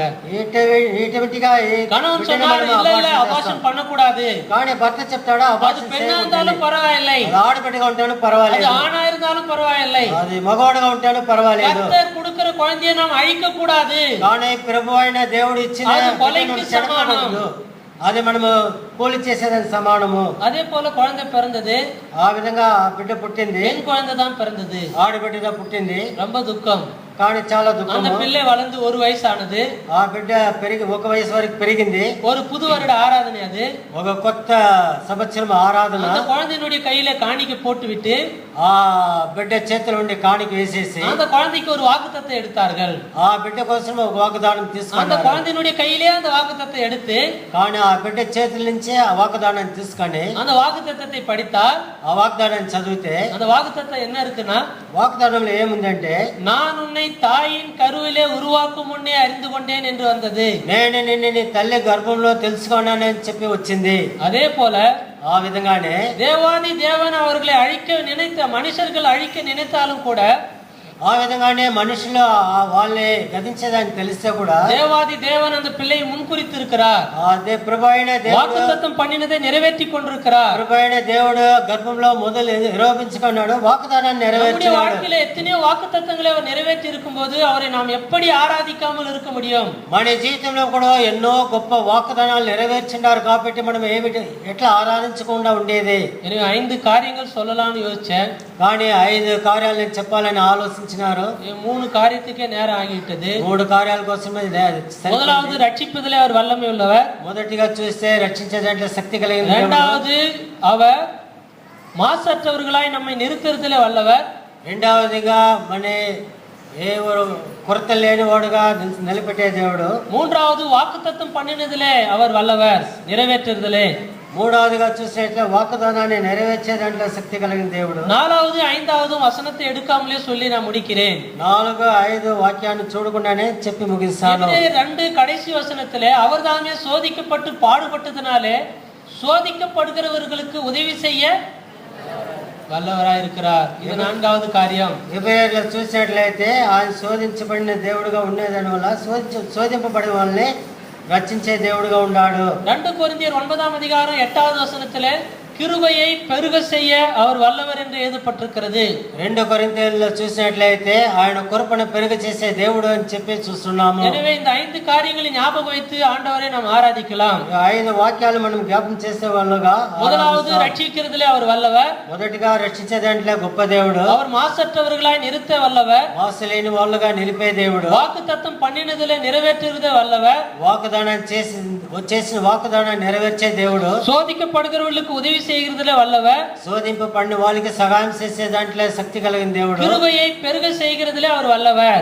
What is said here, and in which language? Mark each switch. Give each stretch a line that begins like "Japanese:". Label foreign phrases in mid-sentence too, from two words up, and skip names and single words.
Telugu: ఇటువంటిగా
Tamil: கணவன் சொன்னாரு, இல்ல இல்ல அபார்ஷன் பண்ணக்கூடாது.
Telugu: కానీ భర్త చెప్తాడా
Tamil: அது
Telugu: అబార్షన్
Tamil: பெண்ணா இருந்தாலும் பரவாயில்லை,
Telugu: ఆడబిడ్డగా ఉంటాను
Tamil: அது
Telugu: పర్వాలేదు,
Tamil: ஆணா இருந்தாலும் பரவாயில்லை,
Telugu: అది మగవాడుగా ఉంటాను పర్వాలేదు.
Tamil: கர்த்தர் கொடுக்கிற குழந்தையை நாம் அழிக்க கூடாது.
Telugu: కానీ ప్రభు అయిన దేవుడు ఇచ్చిన అది కొలైకి సమానం. అది మనము పోలి చేసేదానికి సమానము.
Tamil: அதே போல குழந்தை பிறந்தது.
Telugu: ఆ విధంగా బిడ్డ పుట్టింది,
Tamil: பெண் குழந்தை தான் பிறந்தது.
Telugu: ఆడబిడ్డగా పుట్టింది.
Tamil: ரொம்ப துக்கம்.
Telugu: కానీ చాలా
Tamil: அந்த
Telugu: దుఃఖం.
Tamil: பிள்ளை வளர்ந்து 1 வயசானது.
Telugu: ఆ బిడ్డ పెరిగి 1 వయసు వరకు పెరిగింది.
Tamil: ஒரு புது வருட ஆராதனை அது.
Telugu: ఒక కొత్త సంవత్సరం ఆరాధన.
Tamil: அந்த குழந்தையினுடைய கையில காணிக்கை போட்டு விட்டு
Telugu: ఆ బిడ్డ చేతిలో ఉండి కాணிక వేసేసి
Tamil: அந்த குழந்தைக்கு ஒரு வாக்குத்தத்தத்தை எடுத்தார்கள்.
Telugu: ఆ బిడ్డ కోసం ఒక వాగ్దానం
Tamil: அந்த
Telugu: తీసుకున్నారు.
Tamil: குழந்தையினுடைய கையிலே அந்த வாக்குத்தத்தத்தை எடுத்து
Telugu: కానీ ఆ బిడ్డ చేతుల నుంచి ఆ వాగ్దానాన్ని తీసుకొని
Tamil: அந்த வாக்குத்தத்தத்தை படித்தால்
Telugu: ఆ వాగ్దానాన్ని చదివితే
Tamil: அந்த వాக்குத்தத்தம் என்ன இருக்குன்னா,
Telugu: వాగ్దానంలో ఏముందంటే,
Tamil: நான் உன்னை தாயின் கருவிலே உருவாக்கும் முன்னே அறிந்து கொண்டேன் என்று வந்தது.
Telugu: నేను నిన్ను నీ తల్లి గర్భంలో తెలుసుకున్నానని చెప్పి వచ్చింది.
Tamil: அதே போல
Telugu: ఆ విధంగానే
Tamil: தேவாதி தேவன் அவர்களை அழிக்க நினைத்த மனுஷர்கள் அழிக்க நினைத்தாலும் கூட
Telugu: ఆ విధంగానే మనుషులు వాళ్ళని గతించేదాన్ని తెలిస్తే కూడా
Tamil: தேவாதி தேவன் அந்த பிள்ளையை முன்குறித்திருக்கிறார்.
Telugu: ప్రభు అయిన దేవుడు
Tamil: வாக்குத்தத்தம் பண்ணினதை நிறைவேற்றி கொண்டிருக்கிறார்.
Telugu: ప్రభు అయిన దేవుడు గర్భంలో మొదలు నిరూపించుకున్నాడు, వాగ్దానాన్ని
Tamil: நம்முடைய
Telugu: నెరవేర్చాడు.
Tamil: வாழ்க்கையில எத்தனையோ வாக்குத்தத்தங்களை அவர் நிறைவேற்றி இருக்கும்போது அவரை நாம் எப்படி ஆராதிக்காமல் இருக்க முடியும்?
Telugu: మన జీవితంలో కూడా ఎన్నో గొప్ప వాగ్దానాలు నెరవేర్చిండారు కాబట్టి మనం ఎట్లా ఆరాధించకుండా ఉండేది?
Tamil: எனக்கு 5 காரியங்கள் சொல்லலாம்னு யோசிச்சேன்.
Telugu: కానీ 5 కార్యాలు నేను చెప్పాలని ఆలోచించినారు.
Tamil: 3 காரியத்துக்கே நேரம் ஆகிவிட்டது.
Telugu: 3 కార్యాల కోసమే
Tamil: முதலாவது ரட்சிப்பதிலே அவர் வல்லமை உள்ளவர்.
Telugu: మొదటిగా చూస్తే రక్షించే దాంట్లో శక్తి కలిగిన దేవుడు.
Tamil: இரண்டாவது அவர் மாசற்றவர்களாய் நம்மை நிறுத்துறதிலே வல்லவர்.
Telugu: రెండవదిగా మన కొరత లేనివాడుగా నిలబెట్టే దేవుడు.
Tamil: மூன்றாவது வாக்குத்தத்தம் பண்ணினதிலே அவர் வல்லவர், நிறைவேற்றுறதிலே.
Telugu: మూడవదిగా చూసినట్లే వాగ్దానాన్ని నెరవేర్చే దాంట్లో శక్తి కలిగిన దేవుడు.
Tamil: நாலாவது 5வது வசனத்தை எடுக்காமலே சொல்லி நான் முடிக்கிறேன்.
Telugu: 4, 5 వాక్యాన్ని చూడకుండానే చెప్పి ముగిస్తాను.
Tamil: 2 கடைசி வசனத்திலே அவர் தாமே சோதிக்கப்பட்டு பாடுபட்டதினாலே சோதிக்கப்படுகிறவர்களுக்கு உதவி செய்ய வல்லவராய் இருக்கிறார். இது 4வது காரியம்.
Telugu: ఎబ్రాయీయులో చూసినట్లయితే ఆయన శోధించబడిన దేవుడుగా ఉండేదాని వల్ల శోధింపబడిన వాళ్ళని రక్షించే దేవుడుగా ఉన్నాడు.
Tamil: 2 கொரிந்தியர் 9ஆம் அதிகாரம் 8வது வசனத்திலே கிருபையை பெருக செய்ய அவர் வல்லவர் என்று எழுதப்பட்டிருக்கிறது.
Telugu: 2 కొరింథీయుల్లో చూసినట్లయితే ఆయన కృపను పెరుగు చేసే దేవుడు అని చెప్పి చూస్తున్నాము.
Tamil: எனவே இந்த 5 காரியங்களை ஞாபகம் வைத்து ஆண்டவரை நாம் ஆராதிக்கலாம்.
Telugu: 5 వాక్యాలు మనం జ్ఞాపకం చేసే వాళ్ళుగా
Tamil: முதலாவது ரட்சிக்கிறதிலே அவர் வல்லவர்.
Telugu: మొదటిగా రక్షించే దాంట్లో గొప్ప దేవుడు.
Tamil: அவர் மாசற்றவர்களாய் நிறுத்த வல்லவர்.
Telugu: వాసులేని వాళ్ళుగా నిలిపే దేవుడు.
Tamil: வாக்குத்தத்தம் பண்ணினதிலே நிறைவேற்றுவதே வல்லவர்.
Telugu: వాగ్దానం చేసిన వాగ్దానాన్ని నెరవేర్చే దేవుడు.
Tamil: சோதிக்கப்படுகிறவர்களுக்கு உதவி செய்கிறதிலே வல்லவர்.
Telugu: శోధింపబడిన వాళ్ళకి సహాయం చేసే దాంట్లో శక్తి కలిగిన దేవుడు.
Tamil: கிருபையை பெருக செய்கிறதிலே அவர் வல்லவர்.